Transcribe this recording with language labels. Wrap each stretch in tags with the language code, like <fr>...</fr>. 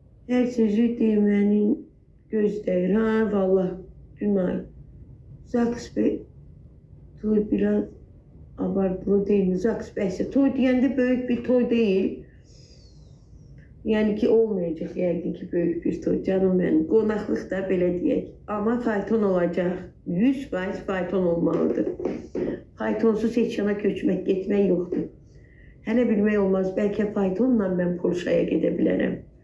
<az>Hər sözü demənin gözdəyir, ha, valla, Günay.</az> <tr>Zaks Bey, toy biraz abartılı değil mi?</tr> <az>Zaks Bey'se toy deyəndə böyük bir toy deyil. Yəni ki, olmayacaq yəqin ki, böyük bir toy, canım mənim. Qonaqlıq da belə deyək. Amma fayton olacaq. 100% fayton olmalıdır. Faytonsuz heç yana köçmək, getmək yoxdur. Hələ bilmək olmaz, bəlkə faytonla mən Polşaya gedə bilərəm.</az>